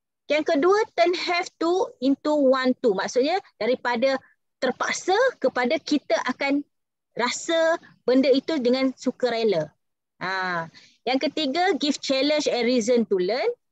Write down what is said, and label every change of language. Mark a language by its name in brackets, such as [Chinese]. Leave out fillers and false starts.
[Malay] Yang kedua, [English] turn have to into want to. [Malay] Maksudnya daripada terpaksa kepada kita akan rasa benda itu dengan sukarela. Yang ketiga, [English] give challenge and reason to learn.